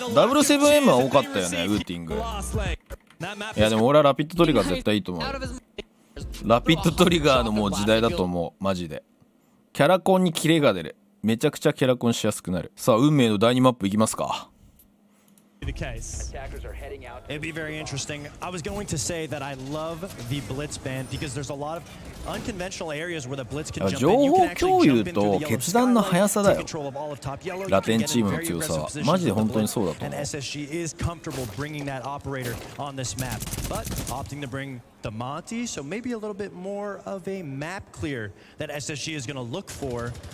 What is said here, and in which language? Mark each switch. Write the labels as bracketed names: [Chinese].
[Japanese] W7M は多かったよね、ウーティング。いやでも俺はラピッドトリガー絶対いいと思う。ラピッドトリガーのもう時代だと思うマジで。キャラコンにキレが出る。めちゃくちゃキャラコンしやすくなる。さあ運命の第2マップいきますか。 [English] It'd be very interesting. I was going to say that I love the blitz ban because there's a lot of unconventional areas where the blitz can jump in. [Japanese] 情報共有と決断の速さだよ。ラテンチームの強さはマジで本当にそうだと思う。 [English] SSG is comfortable bringing that operator on this map, but opting to bring the Monty, so maybe a little bit more of a map clear that SSG is going to look for.